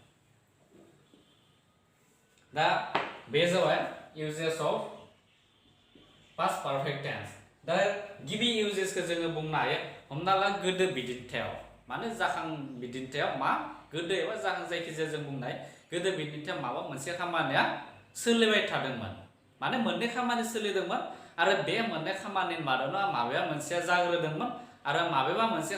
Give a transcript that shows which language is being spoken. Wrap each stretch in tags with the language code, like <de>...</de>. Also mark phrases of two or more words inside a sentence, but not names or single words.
<brx>दा बे जाबाय</brx> <en>uses of past perfect tense</en> <brx>दा गिबि uses-खौ जोङो बुंनो हायो हमना ला गोदो बिदिन्थियाव माने जाखां बिदिन्थियाव मा गोदो एबा जाखां जायखिजाया जों बुंनाय गोदो बिदिन्थियाव माबा मोनसे खामानिया सोलिबाय थादोंमोन माने मोननै खामानि सोलिदोंमोन आरो बे मोननै खामानिनि मादावनो माबेबा मोनसेया जाग्रोदोंमोन आरो माबेबा मोनसे</brx>